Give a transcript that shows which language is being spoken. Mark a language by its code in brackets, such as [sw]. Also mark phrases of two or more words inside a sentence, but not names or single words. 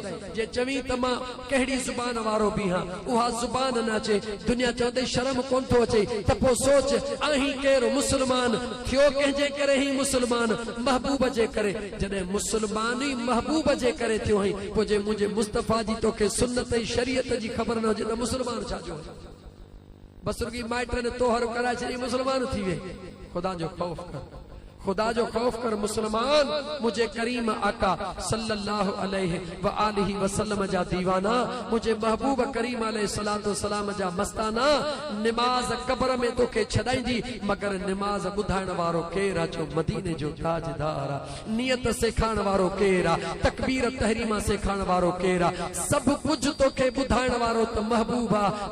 [sd] जे चवी त मां कहिड़ी ज़ुबान वारो बि हां, उहा ज़ुबान न अचे, दुनिया चवंदई शर्म कोन थो अचे, त पोइ सोच आहीं केरु? मुस्लमान। थियो कंहिंजे करे ही मुस्लमान? महबूब जे करे। जॾहिं मुस्लमान ई महबूब जे करे थियो हई, पोइ जे मुंहिंजे मुस्तफ़ा जी तोखे सुन्नत ऐं शरीयत जी ख़बर न हुजे त मुस्लमान छा जो? बस रुगी माइट ने तोहर कराए छॾी, मुस्लमान थी वे। खुदा जो खौफ कर, खुदा जो खौफ कर मुस्लमान। मुझे करीम आका [ar] صلى الله عليه و آله وسلم [sd] जा दीवाना, मुझे महबूब करीम [ar] عليه الصلاة والسلام [sd] जा मस्ताना। नमाज कब्र में तोखे छॾाईंदी, मगर नमाज ॿुधाइण वारो केरु आहे? जो मदीने जो ताजदार आहे। नियत सेखारण वारो केरु आहे? [ar] تكبير تحريمة [sd] सेखारण वारो केरु आहे? सभु कुझु तोखे ॿुधाइण वारो त महबूब आहे।